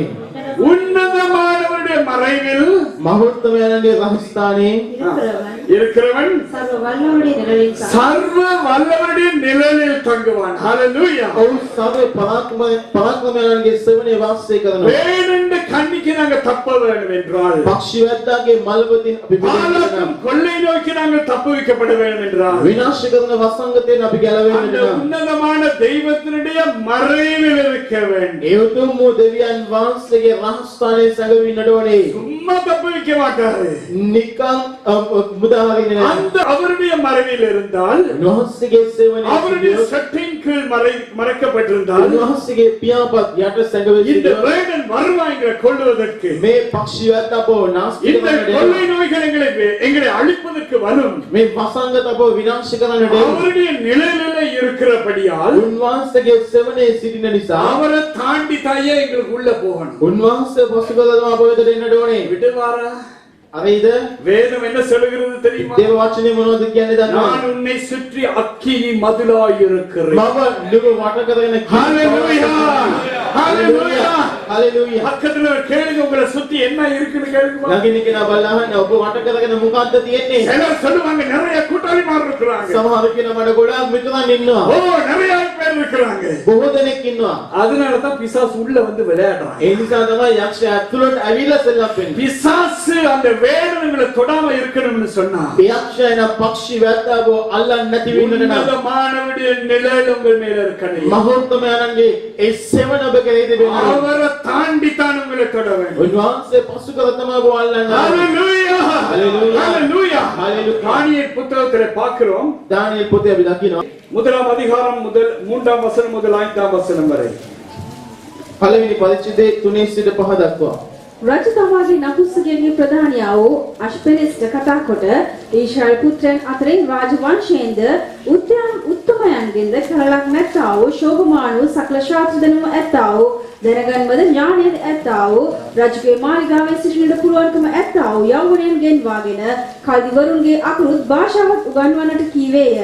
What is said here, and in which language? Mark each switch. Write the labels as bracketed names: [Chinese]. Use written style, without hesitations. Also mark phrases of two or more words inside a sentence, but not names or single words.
[Tamil] உன்னதமானவருடைய மறைவில் [Sinhala] මහෝත්තමයන්ගේ රහස්ථානයේ [Tamil] இருக்கிறவன் இருக்கிறவன் சர்வ வல்லவருடைய நிழலில் தங்குவான். சர்வ வல்லவருடைய நிழலில் தங்குவான். ஹalleluya. [Sinhala] ඔව් සර්ව පරාක්‍රමයන්ගේ සෙවනේ වාසය කරනවා. [Tamil] வேறெந்த கண்ணிக்கு நாங்க தப்ப வேண்டும் என்றால், [Sinhala] පක්ෂිවැද්දාගේ මල්වතින් අපි [Tamil] பாலாக்கும் கொள்ளை நோக்கி நாங்கள் தப்பு வைக்கப்பட வேண்டும் என்றால், [Sinhala] විනාශ කරන වසංගතයෙන් අපි ගැලවෙන්න [Tamil] அந்த [Sinhala] වෙනවා. [Tamil] உன்னதமான தெய்வத்தினுடைய மறைவில் இருக்க வேண்டும். [Sinhala] ඒ උතුම් වූ දෙවියන් වහන්සේගේ රහස්ථානයේ සැඟවෙන්නට ඕනේ. [Tamil] சும்மா தப்பு வைக்க மாட்டாரு. [Sinhala] නිකන් මුදා හරින්නේ නැහැ. [Tamil] அந்த அவருடைய மறைவில் இருந்தால், [Sinhala] උන්වහන්සේගේ සෙවනේ [Tamil] அவருடைய சட்டின் கீழ் மறைக்கப்பட்டிருந்தால், [Sinhala] උන්වහන්සේගේ පියාපත් යට සැඟවෙන්න [Tamil] இந்த வேடன் வருவாய்களை கொள்வதற்கு, [Sinhala] මේ පක්ෂිවැද්ද අපව නාස්ති [Tamil] இந்த [Sinhala] කරන්නට [Tamil] கொள்ளை நோய்கள் எங்களை அழிப்பதற்கு வரும். [Sinhala] මේ වසංගත අපව විනාශ කරන්නට [Tamil] அவருடைய நிழலிலே இருக்கிறபடியால் [Sinhala] උන්වහන්සේගේ සෙවනේ සිටින නිසා [Tamil] அவரை தாண்டி தாயே எங்களுக்கு உள்ள போகணும். [Sinhala] උන්වහන්සේ පසුකලම අප වෙතට එන්නට ඕනේ. [Tamil] விடுவாரா? [Sinhala] හරිද? [Tamil] வேதம் என்ன சொல்லுகிறது தெரியுமா? [Sinhala] දේව වචනේ මොනවද කියන්නේ දන්නවද? [Tamil] நான் உன்னை சுற்றி அக்கினி மதிலாய் இருக்கிறேன். [Sinhala] මම නුඹ වට කරගෙන [Tamil] ஹalleluya, ஹalleluya. [Sinhala] හalleluya. [Tamil] பக்கத்துல கேளுங்க, உங்களை சுத்தி என்ன இருக்குன்னு கேளுங்க. [Sinhala] ළඟින් කෙනා බලන්න ඔබ වට කරගෙන මොකක්ද තියෙන්නේ? [Tamil] சிலர் சொல்லுவாங்க, நிறைய கூட்டாளிமார் இருக்கிறாங்க. [Sinhala] සමහර කෙනා මඩ ගොඩාක් මිතුරන් ඉන්නවා. [Tamil] ஓ, நிறைய பேர் இருக்கிறாங்க. [Sinhala] බොහෝ දෙනෙක් ඉන්නවා. [Tamil] அதனால தான் பிசாசு உள்ள வந்து விளையாடுறான். [Sinhala] ඒ නිසා තමයි යක්ෂයා ඇතුළට ඇවිල්ලා සෙල්ලම් වෙන්නේ. [Tamil] பிசாசு அந்த வேடனுங்களை தொடாம இருக்கணும்னு சொன்னா, [Sinhala] යක්ෂයා එන පක්ෂි වැද්දාව අල්ලන්න නැති වෙන්න නම් [Tamil] உன்னதமானவருடைய நிழல் உங்கள் மேல இருக்கணும். [Sinhala] මහෝත්තමයන්ගේ ඒ සෙවණ ඔබගේ කරේ තිබෙන්නේ. [Tamil] அவரை தாண்டி தான் உங்களை தொட வேண்டும். [Sinhala] උන්වහන්සේ පසු කර තමයි වල්ලන්න. [Tamil] ஹalleluya [Sinhala] Hallelujah. [Tamil] ஹalleluya [Sinhala] Hallelujah. [Tamil] தானியேல் புத்தகத்திலே பார்க்கிறோம். [Sinhala] දානියෙල් පොතේ අපි දකිනවා. [Tamil] முதலாம் அதிகாரம் முதல் 3ஆம் வசனம் முதல் 5ஆம் வசனம் வரை. [Sinhala] පළවෙනි පරිච්ඡේදයේ 3 සිට 5 දක්වා. රජ තමාගේ නපුස්සකයන්ගේ ප්‍රධානියා වූ අශ්පෙරිස්ට කතා කොට ඊශ්‍රායල් පුත්‍රයන් අතරින් රාජ වංශයෙන්ද උත්තමයන්ගෙන්ද කරලක් නැත්තා වූ ශෝභමාන වූ සකල ශාස්ත්‍රදනුම ඇත්තා වූ දැනගන්වද ඥානයද ඇත්තා වූ රජුගේ මාලිගාවේ සිටින්නට පුළුවන්කම ඇත්තා වූ යෞවනයන් ගෙන්වාගෙන කල්දිවරුන්ගේ අකුරුත් භාෂාවත් උගන්වන්නට කීවේය.